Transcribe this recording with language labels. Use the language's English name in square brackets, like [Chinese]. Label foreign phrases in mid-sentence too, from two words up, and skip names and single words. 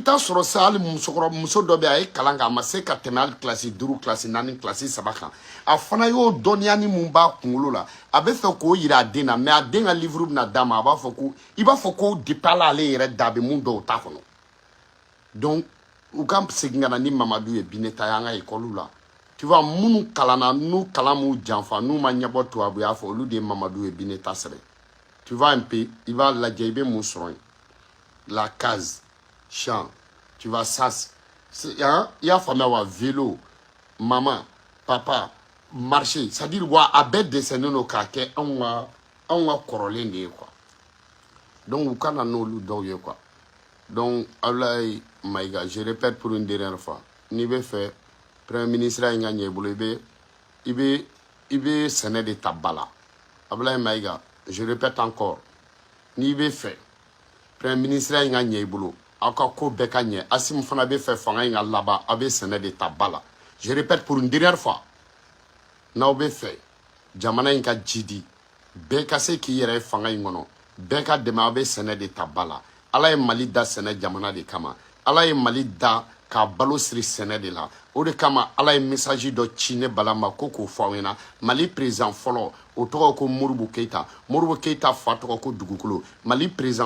[Bambara] taa sɔrɔ sa hali muso dɔ bɛ a ye kalan kɛ a ma se ka tɛmɛ hali kilasi 5 kilasi 4 kilasi 3 kan a fana y'o dɔnniya ni mun b'a kunkolo la a bɛ fɛ k'o yira a den na mais a den ka livre bɛna d'a ma a b'a fɔ ko i b'a fɔ ko depuis ala ale yɛrɛ da bɛ mun dɔw t'a kɔnɔ donc u ka segin ka na ni Mamadu ye Bineta ye an ka école la [French] tu vois [Bambara] minnu kalanna n'u kalan m'u janfa n'u ma ɲɛbɔ tubabuya fɔ olu de ye Mamadu ye Bineta sɛbɛn [French] tu vois un peu [Bambara] i b'a lajɛ i bɛ mun sɔrɔ yen [French] la case champ tu vois sas hein [Bambara] i y'a faamuya wa [French] vélo maman papa marché c'est à dire wa [Bambara] a bɛɛ dɛsɛnen don k'a kɛ anw ka kɔrɔlen de ye quoi donc u ka na n'olu dɔw ye quoi donc Abdoulaye Maïga [French] je répète pour une dernière fois [Bambara] n'i bɛ fɛ [French] premier ministre [Bambara] in ka ɲɛ i bolo i bɛ sɛnɛ de ta ba la Abdoulaye Maïga [French] je répète encore [Bambara] n'i bɛ fɛ [French] premier ministre [Bambara] in ka ɲɛ i bolo aw ka ko bɛɛ ka ɲɛ Assimi fana bɛ fɛ fanga in ka laban a bɛ sɛnɛ de ta ba la [French] je répète pour une dernière fois [Bambara] n'aw bɛ fɛ jamana in ka jidi bɛɛ ka se k'i yɛrɛ ye fanga in kɔnɔ bɛɛ ka dɛmɛ a bɛ sɛnɛ de ta ba la ala ye Mali da sɛnɛ jamana de kama ala ye Mali da k'a balo siri sɛnɛ de la o de kama ala ye message dɔ ci ne bala ma ko k'o fɔ aw ɲɛna Mali président fɔlɔ o tɔgɔ ko Modibo Keyita fa tɔgɔ ko Dugukolo Mali président